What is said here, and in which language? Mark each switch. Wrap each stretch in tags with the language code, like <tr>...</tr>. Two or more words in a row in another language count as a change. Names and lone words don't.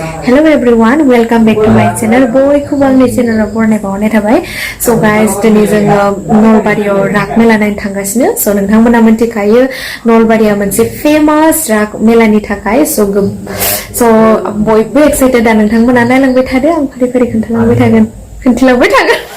<en>Hello everyone, welcome back to my channel.</en> <brx>Boy khub angni channel ro borne baone thabai.</brx> <en>So guys,</en> <brx>dini जोङो Nalbari or Rashmela नायनो थांगासिनो. So नोंथांमोना मोनथिखायो Nalbari आ मोनसे famous Rashmela नि थाखाय. So बयबो excited दा नोंथांमोना नायलांबाय थादो आं फारि-फारि खोन्थालांबाय थागोन.</brx>